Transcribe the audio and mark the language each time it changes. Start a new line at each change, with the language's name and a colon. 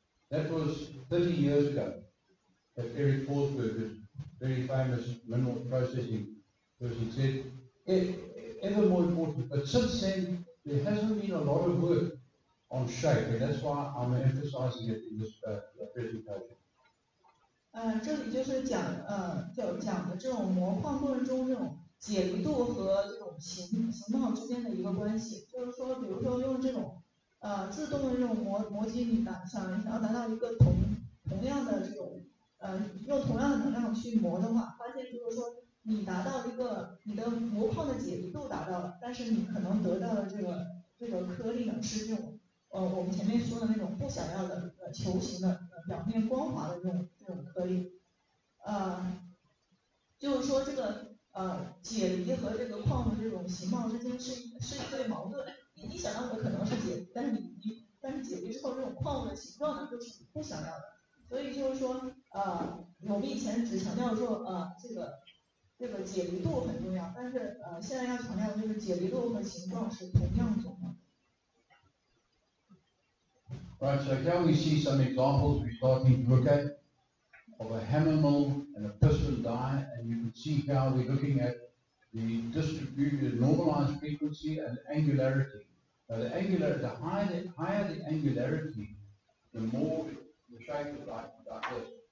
English: That was 30 years ago, that Eric Forsberg, a very famous mineral processing person, said, ever more important. But since then, there hasn't been a lot of work on shape, and that's why I'm emphasizing it in this presentation.
Chinese: 这里就是讲的这种磨矿过程中这种解离度和这种形貌之间的一个关系，就是说，比如说用这种自动的这种磨机，你想要达到一个同样的这种用同样的能量去磨的话，发现就是说你达到一个你的磨矿的解离度达到了，但是你可能得到的这个颗粒呢是这种我们前面说的那种不想要的球形的表面光滑的这种颗粒，就是说这个解离和这个矿的这种形貌之间是一对矛盾。你想要的可能是解离，但是解离之后这种矿物的形状呢就是你不想要的。所以就是说我们以前只强调说这个解离度很重要，但是现在要强调的就是解离度和形状是同样重要的。
English: Right, so here we see some examples we're starting to look at of a hammer mill and a piston die, and you can see how we're looking at the distributed normalized frequency and angularity. Now the higher the angularity, the more the shape is like this.